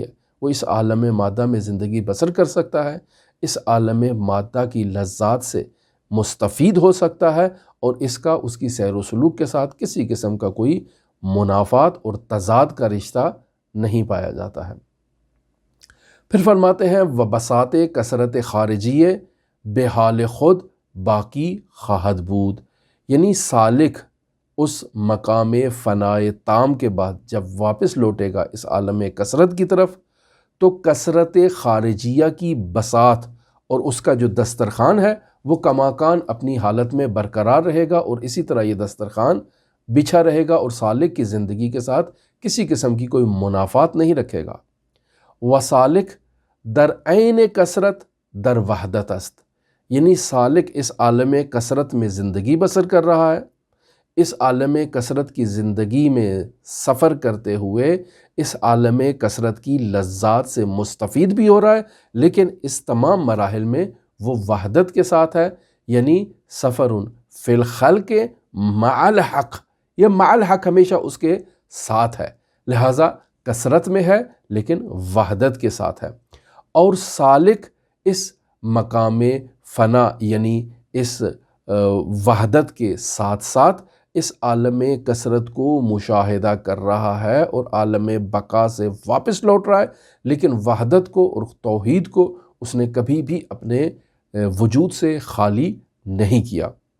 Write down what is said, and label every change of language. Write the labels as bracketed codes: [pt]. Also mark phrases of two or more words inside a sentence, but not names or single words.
[ur] وہ اس عالم مادہ میں زندگی بسر کر سکتا ہے، اس عالم مادہ کی لذات سے مستفید ہو سکتا ہے، اور اس کی سیر و سلوک کے ساتھ کسی قسم کا کوئی منافات اور تضاد کا رشتہ نہیں پایا جاتا ہے۔ پھر فرماتے ہیں [fa] وبساط کثرت خارجیے بے حال خود باقی خواہد بود، [ur] یعنی سالک اس مقام فنائے تام کے بعد جب واپس لوٹے گا اس عالم کثرت کی طرف، تو کثرت خارجیہ کی بساط اور اس کا جو دسترخوان ہے وہ کماکان اپنی حالت میں برقرار رہے گا، اور اسی طرح یہ دسترخوان بچھا رہے گا اور سالک کی زندگی کے ساتھ کسی قسم کی کوئی منافات نہیں رکھے گا۔ [fa] وسالک در عین کثرت در وحدت است، [ur] یعنی سالک اس عالم کثرت میں زندگی بسر کر رہا ہے، اس عالم کثرت کی زندگی میں سفر کرتے ہوئے اس عالم کثرت کی لذات سے مستفید بھی ہو رہا ہے، لیکن اس تمام مراحل میں وہ وحدت کے ساتھ ہے، یعنی [ar] سفر فی الخلق مع الحق، [ur] یہ [ar] مع الحق [ur] ہمیشہ اس کے ساتھ ہے، لہٰذا کثرت میں ہے لیکن وحدت کے ساتھ ہے۔ اور سالک اس مقام فنا یعنی اس وحدت کے ساتھ ساتھ اس عالم کثرت کو مشاہدہ کر رہا ہے اور عالم بقا سے واپس لوٹ رہا ہے، لیکن وحدت کو اور توحید کو اس نے کبھی بھی اپنے وجود سے خالی نہیں کیا۔